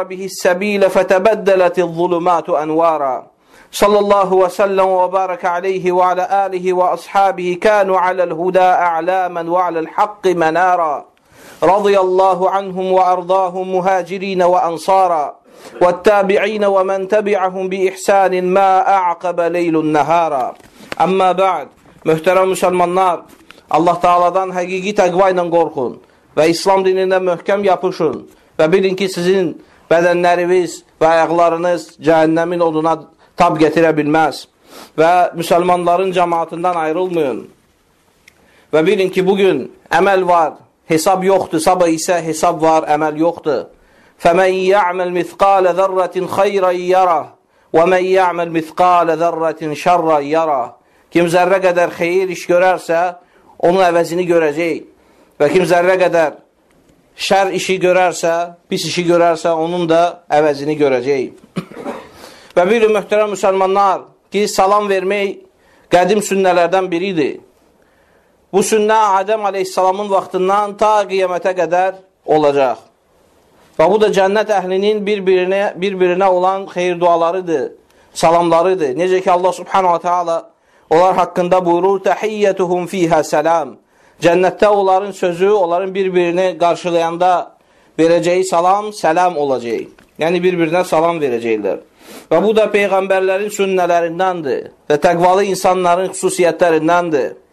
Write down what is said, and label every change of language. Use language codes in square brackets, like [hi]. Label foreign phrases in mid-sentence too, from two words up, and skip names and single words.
[ar] به السبيل فتبدلت الظلمات أنوارا صلى الله وسلم وبارك عليه وعلى آله وأصحابه كانوا على الهدى أعلاما وعلى الحق منارا رضي الله عنهم وأرضاهم مهاجرين وأنصارا والتابعين ومن تبعهم بإحسان ما أعقب ليل النهارا أما بعد [az] Möhtərəm müsəlmanlar, Allah Taala'dan həqiqi təqva ilə qorxun və İslam dinindən möhkəm yapışın və bilin ki, sizin bədənləriniz və ayaqlarınız cəhənnəmin oduna tab gətirə bilməz və müsəlmanların cəmaatından ayrılmayın və bilin ki, bugün əməl var, hesab yoxdur, sabah isə hesab var, əməl yoxdur. [ar] فَمَنْ يَعْمَلْ مِثْقَالَ ذَرَّةٍ خَيْرًا يَرَهُ وَمَنْ يَعْمَلْ مِثْقَالَ ذَرَّةٍ شَرًّا يَرَهُ [az] Kim zərrə qədər xeyir iş görərsə, onun əvəzini görəcək. Və kim zərrə qədər şər işi görərsə, pis işi görərsə, onun da əvəzini görəcək. Və bilin, möhtərəm müsəlmanlar, ki, salam vermək qədim sünnələrdən biridir. Bu sünnə Adəm aleyhissalamın vaxtından ta qiyamətə qədər olacaq. Və bu da cənnət əhlinin bir-birinə olan xeyir dualarıdır, salamlarıdır. Necə ki, Allah [ar] سبحانه وتعالى [az] onlar haqqında buyurur, [ar] تحيتهم فيها سلام. [az] Cənnətdə onların sözü, onların bir-birini qarşılayanda verəcəyi salam, səlam olacaq. Yəni, bir-birinə salam verəcəklər. Və bu da Peyğəmbərlərin sünnələrindəndir və təqvalı insanların xüsusiyyətlərindəndir.